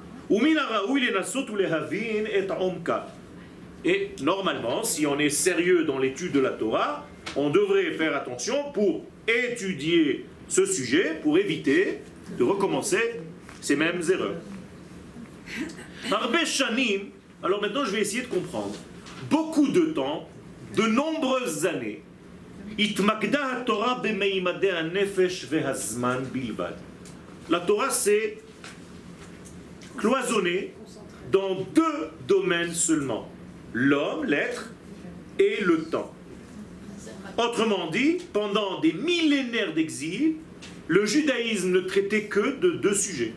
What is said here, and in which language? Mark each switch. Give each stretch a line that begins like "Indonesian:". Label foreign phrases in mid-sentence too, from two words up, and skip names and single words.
French: Et normalement, si on est sérieux dans l'étude de la Torah, on devrait faire attention pour étudier ce sujet, pour éviter de recommencer ces mêmes erreurs.
Hebrew: הרבה שנים,
French: alors maintenant je vais essayer de comprendre. Beaucoup de temps, de nombreuses années,
Hebrew: התמקדה תורה במימדי הנפש והזמן בלבד.
French: La Torah s'est cloisonnée dans deux domaines seulement. L'homme, l'être, et le temps. Autrement dit, pendant des millénaires d'exil, le judaïsme ne traitait que de deux sujets.